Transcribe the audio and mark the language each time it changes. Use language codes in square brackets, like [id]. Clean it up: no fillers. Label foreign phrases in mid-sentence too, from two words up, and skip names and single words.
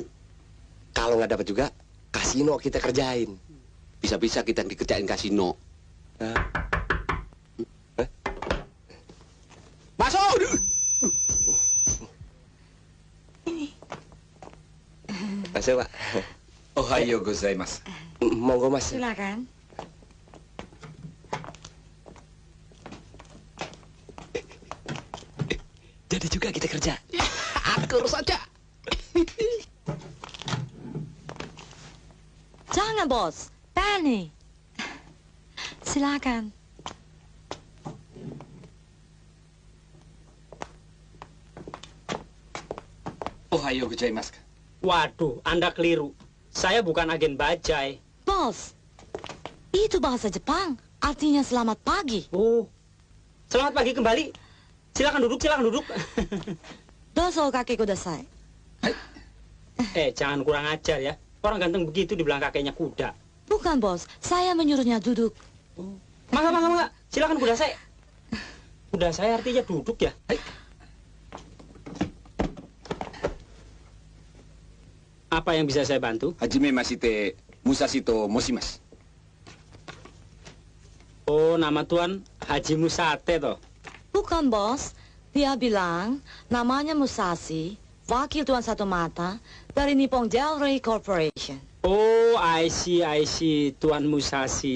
[id] Kalau nggak dapat juga, kasino kita kerjain. Bisa-bisa kita dikerjain kasino. Masuk! Masuk, Pak. [ja] おはよう ございます. [jv] Monggo, Mas. [id] Silakan. Jadi juga kita kerja. Akur saja. Jangan, Bos. Penny. Silakan. [ja] おはよう ございます. [id] Waduh, Anda keliru. Saya bukan agen bajai. Bos, itu bahasa Jepang. Artinya selamat pagi. Oh, selamat pagi kembali. Silakan duduk, silakan duduk. [ja] どうぞ 掛けて ください. [id] Jangan kurang ajar ya. Orang ganteng begitu dibilang kakeknya kuda. Bukan, Bos. Saya menyuruhnya duduk. Maka. Silakan kuda saya. Kuda saya artinya duduk ya. Apa yang bisa saya bantu? [ja] はじめまして ムサシ と 申します. [id] Oh, nama Tuan Haji Musate toh. Bukan, Bos. Dia bilang namanya Musashi, wakil Tuan Satu Mata dari Nippon Jewelry Corporation. [en] Oh, I see, [id] Tuan Musashi.